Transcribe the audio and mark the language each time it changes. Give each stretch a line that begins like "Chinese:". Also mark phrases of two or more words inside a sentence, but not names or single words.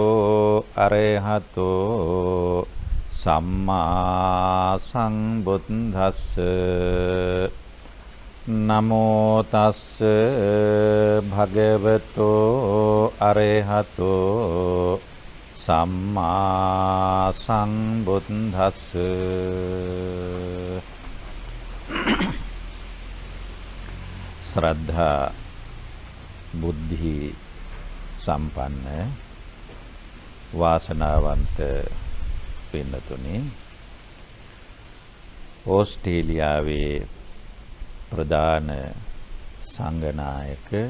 Pali: අරහතෝ සම්මා සම්බුද්දස්ස නමෝ තස්ස භගවතු අරහතෝ සම්මා සම්බුද්දස්ස
Sinhala: ශ්‍රද්ධා බුද්ධි සම්පන්න වාසනාවන්ත පින්නතුනි ඕස්ට්‍රේලියාවේ ප්‍රධාන සංඝනායක